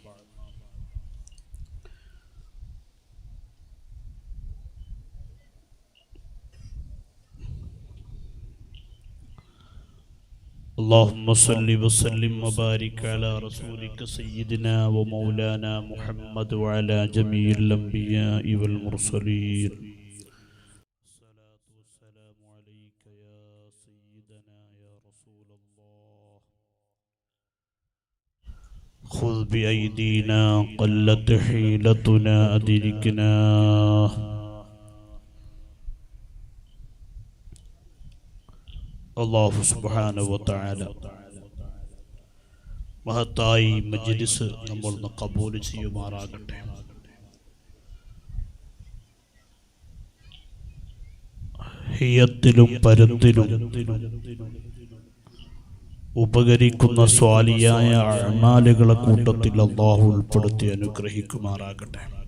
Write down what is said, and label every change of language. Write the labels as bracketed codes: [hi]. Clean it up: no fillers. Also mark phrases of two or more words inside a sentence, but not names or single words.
[ar] اللهم صل وسلم وبارك على رسولك سيدنا ومولانا محمد وعلى جميع الأنبياء والمرسلين. الصلاة والسلام عليك يا سيدنا يا رسول الله. خذ بأيدينا قلت حيلتنا أدركنا. الله سبحانه وتعالى [ml] മഹത്തായി മജ്ലിസ് നമ്മൾ ഖബൂൽ ചെയ്യുമാറാകട്ടെ. ഹിയത്തിലും പരത്തിലും ഉപകരിക്കുന്ന സ്വാലിയായ അഅ്മാലുകളെ കൂട്ടത്തിൽ അല്ലാഹു ഉൾപ്പെടുത്തി അനുഗ്രഹിക്കുമാറാകട്ടെ.